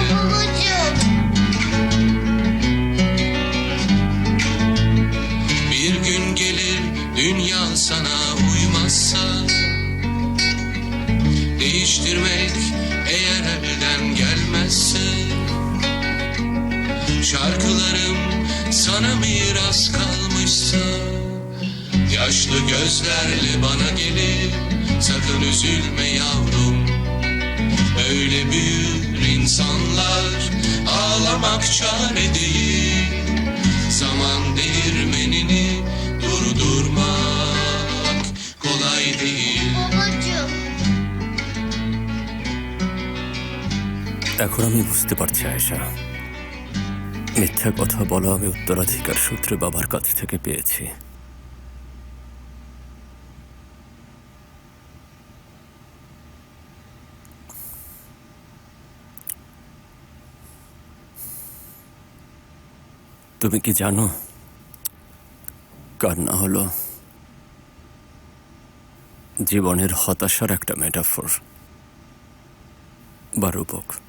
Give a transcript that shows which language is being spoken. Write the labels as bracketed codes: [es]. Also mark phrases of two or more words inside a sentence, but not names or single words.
[tr] Bir gün gelir dünya sana uymazsa, değiştirmek eğer elden gelmezse, şarkılarım sana miras kalmışsa, yaşlı gözlerle bana gelip sakın üzülme yavrum. Öyle büyür insanlar, ağlamak çare değil. Zaman değirmenini durdurmak kolay değil. [bn] এখন আমি বুঝতে পারছি আয়েশা, মিথ্যা কথা বলা আমি উত্তরাধিকার সূত্রে বাবার কাছ থেকে পেয়েছি। তুমি কি জানো, কান্না হলো জীবনের হতাশার একটা মেটাফর বা রূপক?